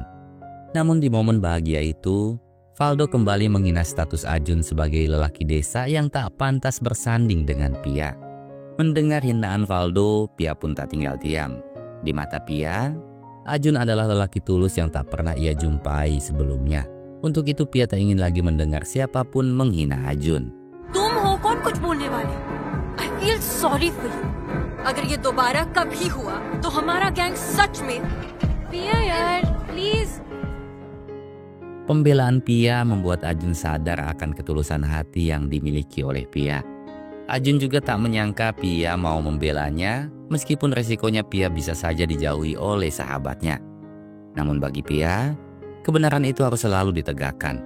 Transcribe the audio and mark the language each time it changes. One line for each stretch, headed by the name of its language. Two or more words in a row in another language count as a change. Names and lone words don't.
Indonesian: Namun di momen bahagia itu, Valdo kembali menghina status Ajun sebagai lelaki desa yang tak pantas bersanding dengan Pia. Mendengar hinaan Valdo, Pia pun tak tinggal diam. Di mata Pia, Ajun adalah lelaki tulus yang tak pernah ia jumpai sebelumnya. Untuk itu Pia tak ingin lagi mendengar siapapun menghina Ajun.
Hindi: तुम हो कौन कुछ बोलने वाले?
English: I feel sorry for you.
Hindi: अगर ये दोबारा कभी हुआ तो हमारा गैंग सच में पिया यार प्लीज.
Indonesian: Pembelaan Pia membuat Ajun sadar akan ketulusan hati yang dimiliki oleh Pia. Ajun juga tak menyangka Pia mau membelanya, meskipun resikonya Pia bisa saja dijauhi oleh sahabatnya. Namun bagi Pia, kebenaran itu harus selalu ditegakkan.